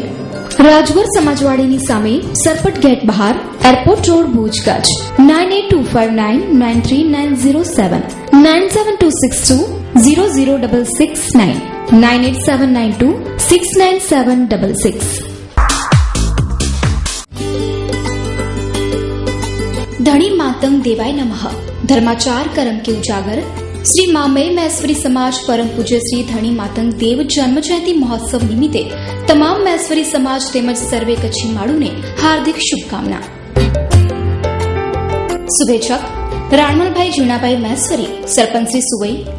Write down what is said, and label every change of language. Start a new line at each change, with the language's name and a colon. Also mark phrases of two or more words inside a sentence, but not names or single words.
Gujarati: રાજવર સમાજવાડીની સામે, સરપટ ગેટ બહાર, એરપોર્ટ રોડ, ભુજ, કચ્છ 9825993907 9726200669 9879269766।
Hindi: धनी मातंग देवाय नमः, धर्माचार कर्म के उजागर,
Gujarati: શ્રી મામય મહેશ્વરી સમાજ પરમ પૂજ્ય શ્રી ધણી માતંગ દેવ જન્મ જયંતિ મહોત્સવ નિમિત્તે તમામ મહેશ્વરી સમાજ તેમજ સર્વે કચ્છી માળુને હાર્દિક શુભકામના. શુભેચ્છક રાણમલભાઈ જીણાભાઈ મહેશ્વરી, સરપંચ શ્રી સુવઈ.